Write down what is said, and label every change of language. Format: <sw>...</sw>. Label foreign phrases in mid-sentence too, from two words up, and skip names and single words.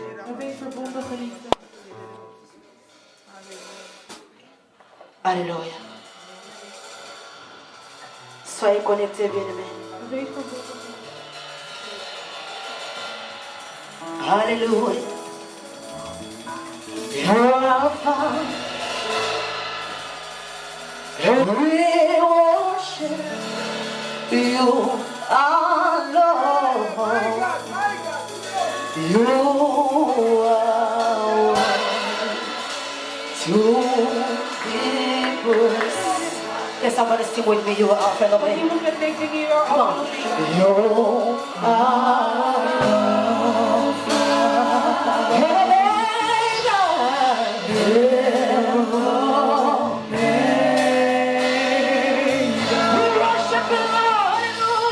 <nl>Wees verbonden, geliefde.</nl> <fr>Alléluia. Soyez connectés, bien-aimés.</fr> <nl>Wees verbonden. Alléluia.</nl> <en>You're Alpha. And we worship you, our Lord. You are to be praised. Can somebody sing with me? You are Alpha and</en> <nl>Als</nl> <en>Omega.</en> <nl>iemand met mij zingen hier</nl> <en>Come on. You are Alpha and Omega. We worship you, hallelujah.</en>